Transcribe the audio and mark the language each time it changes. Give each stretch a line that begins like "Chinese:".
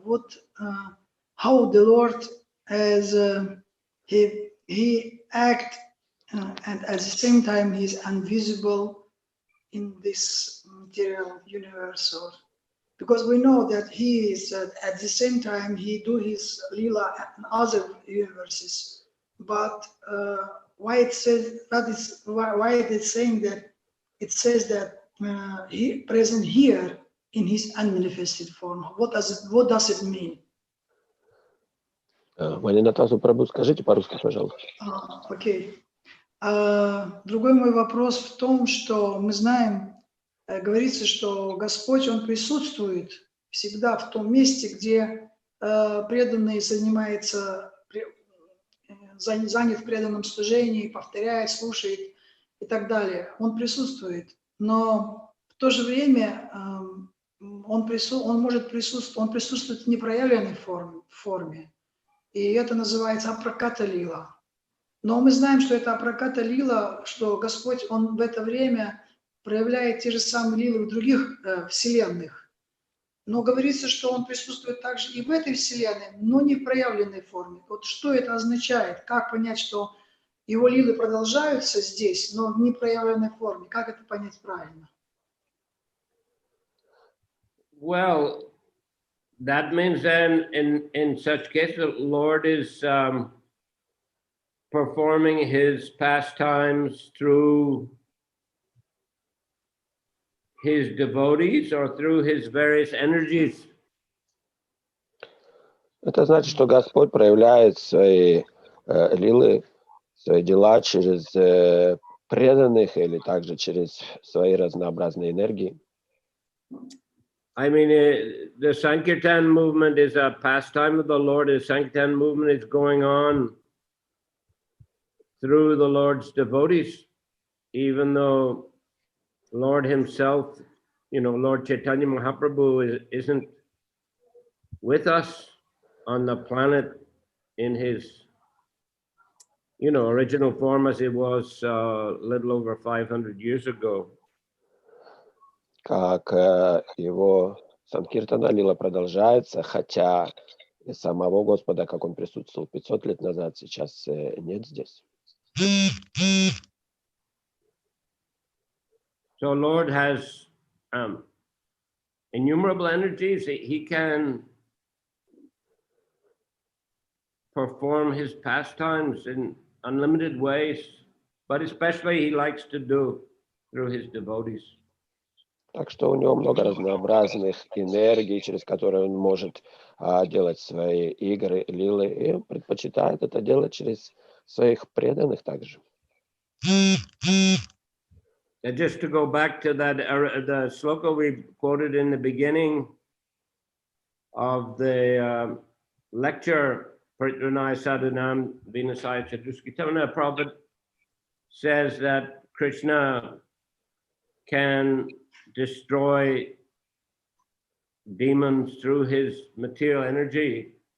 English: What, how the Lord as he act, and at the same time he's invisible in this material universe, or because we know that he is at the same time he do his lila in other universes, but why it says that is why it is saying that it says that he present here in his unmanifested form. What does it mean?
Russian: Ванинатасу Прабhu, скажите по-русски, пожалуйста. Окей. Другой мой вопрос в том, что мы знаем, говорится, что Господь, Он присутствует всегда в том месте, где преданный занимается, занят в преданном служении, повторяет, слушает и так далее. Он присутствует, но в то же время он присутствует в непроявленной форме. И это называется апраката лила. Но мы знаем, что это апраката лила, что Господь, Он в это время проявляет те же самые лилы в других вселенных. Но говорится, что Он присутствует также и в этой вселенной, но не в проявленной форме. Вот что это означает? Как понять, что Его лилы продолжаются здесь, но в непроявленной форме? Как это понять правильно?
English: Well, that means then in such case the Lord is performing his pastimes through his devotees or through his various energies.
Russian: Это значит, что Господь проявляет свои лилы, свои дела через преданных или также через свои разнообразные энергии.
English: I mean, the Sankirtan movement is a pastime of the Lord. The Sankirtan movement is going on through the Lord's devotees, even though Lord himself, Lord Chaitanya Mahaprabhu isn't with us on the planet in his, original form as it was a little over 500 years ago.
Russian: Как его Санкиртана лила продолжается, хотя и самого Господа, как он присутствовал 500 лет назад, сейчас нет здесь.
English: So Lord has innumerable energies. He can perform his pastimes in unlimited ways, but especially he likes to do through his devotees.
Russian: Так что у него много разнообразных энергий, через которые он может делать свои игры, лилы, и он предпочитает это делать через своих преданных также.
English: And just to go back to that, the sloka we quoted in the beginning of the lecture, Pritranaya Sadhanam Vinasaya Chatuskyatana, Prabhupada says that Krishna can destroy demons through his material energy.